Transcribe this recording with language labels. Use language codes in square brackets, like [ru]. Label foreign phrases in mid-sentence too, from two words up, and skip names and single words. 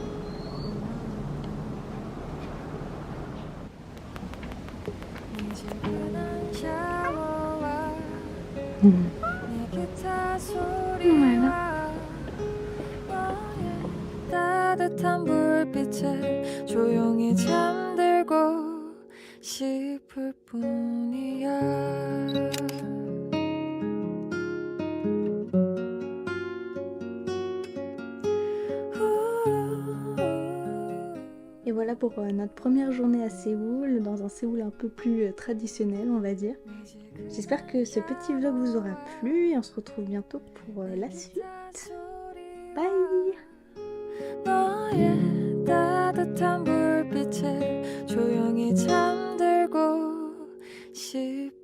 [ko] 미지근한 샤워와 내 기타 소리와 너의 따뜻한 불빛에 조용히 잠들고 싶을 뿐이야. [fr] Et voilà pour notre première journée à Séoul, dans un Séoul un peu plus traditionnel, on va dire. J'espère que ce petit vlog vous aura plu et on se retrouve bientôt pour la suite. Bye! [ko] 너의 따뜻한 불빛에 조용히 잠들고 싶